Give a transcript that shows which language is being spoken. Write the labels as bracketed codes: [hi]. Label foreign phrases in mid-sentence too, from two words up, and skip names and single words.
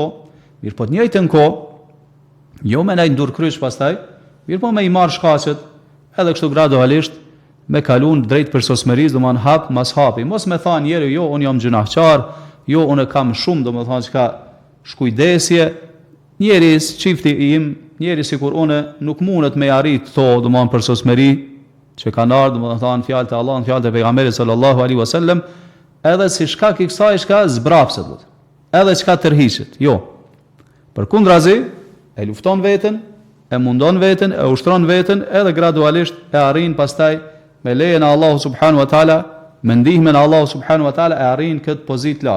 [sq] Mirë po të njëjtën kohë, jo me nejtë ndur kryq pastaj, mirë po me i marrë shkaqet, edhe kështu gradualisht, me kalun drejt përsosmërisë, do man hap mas hapi. Mos me thanë njeri, jo, unë jam gjunahçar, jo, unë kam shumë, do me thanë që ka shkujdesje, njeri çifti im, njeri sikur unë nuk mundet me arrit to, do man përsosmëri, që kanë ardhur, do me thanë fjalët e Allahut, fjalët e pejgamberit [ar] صلى الله عليه وسلم, [sq] edhe si shkak i kësaj çka zbrapset, edhe çka tërhiqet, jo. Për kundrazi, e lufton veten, e mundon veten, e ushtron veten, edhe gradualisht e arrin pastaj me lejen e Allahu [ar] سبحانه وتعالى, [sq] me ndihmën e Allahu [ar] سبحانه وتعالى [sq] e arrin këtë pozitë lartë.